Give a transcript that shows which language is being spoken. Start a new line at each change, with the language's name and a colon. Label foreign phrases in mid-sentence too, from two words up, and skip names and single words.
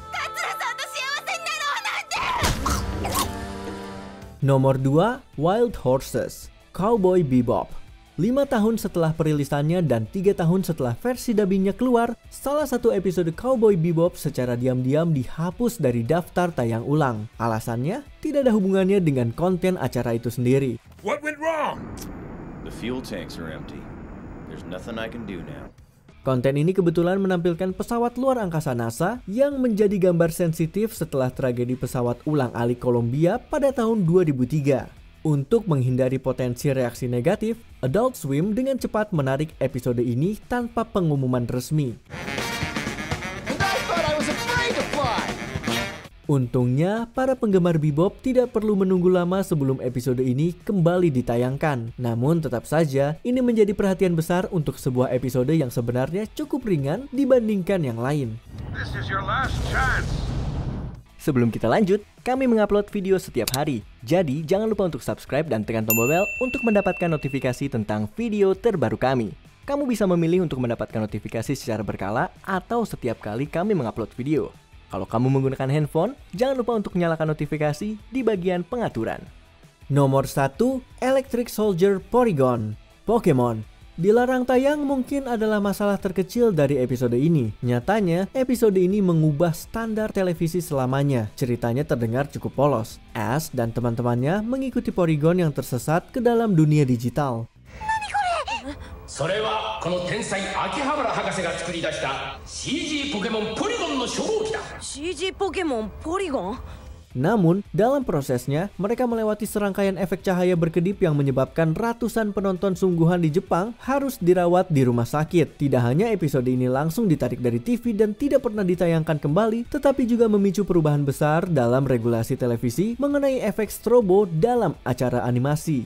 Indonesian: Nomor 2, Wild Horses, Cowboy Bebop. 5 tahun setelah perilisannya dan 3 tahun setelah versi dubbingnya keluar, salah satu episode Cowboy Bebop secara diam-diam dihapus dari daftar tayang ulang. Alasannya tidak ada hubungannya dengan konten acara itu sendiri.
English: What went wrong? The fuel tanks are empty. There's nothing I can do now.
Indonesian: Konten ini kebetulan menampilkan pesawat luar angkasa NASA yang menjadi gambar sensitif setelah tragedi pesawat ulang-alik Columbia pada tahun 2003. Untuk menghindari potensi reaksi negatif, Adult Swim dengan cepat menarik episode ini tanpa pengumuman resmi. Untungnya, para penggemar Bebop tidak perlu menunggu lama sebelum episode ini kembali ditayangkan. Namun tetap saja, ini menjadi perhatian besar untuk sebuah episode yang sebenarnya cukup ringan dibandingkan yang lain.
English: This is your last chance.
Indonesian: Sebelum kita lanjut, kami mengupload video setiap hari. Jadi, jangan lupa untuk subscribe dan tekan tombol bel untuk mendapatkan notifikasi tentang video terbaru kami. Kamu bisa memilih untuk mendapatkan notifikasi secara berkala atau setiap kali kami mengupload video. Kalau kamu menggunakan handphone, jangan lupa untuk nyalakan notifikasi di bagian pengaturan. Nomor 1, Electric Soldier Porygon, Pokemon. Dilarang tayang mungkin adalah masalah terkecil dari episode ini. Nyatanya, episode ini mengubah standar televisi selamanya. Ceritanya terdengar cukup polos. Ash dan teman-temannya mengikuti Porygon yang tersesat ke dalam dunia digital.
Japanese: それはこの天才秋葉原博士が作り出した CG ポケモンポリゴンの初号機だ。 CG ポケモンポリゴン?
Indonesian: Namun, dalam prosesnya, mereka melewati serangkaian efek cahaya berkedip yang menyebabkan ratusan penonton sungguhan di Jepang harus dirawat di rumah sakit. Tidak hanya episode ini langsung ditarik dari TV dan tidak pernah ditayangkan kembali, tetapi juga memicu perubahan besar dalam regulasi televisi mengenai efek strobo dalam acara animasi.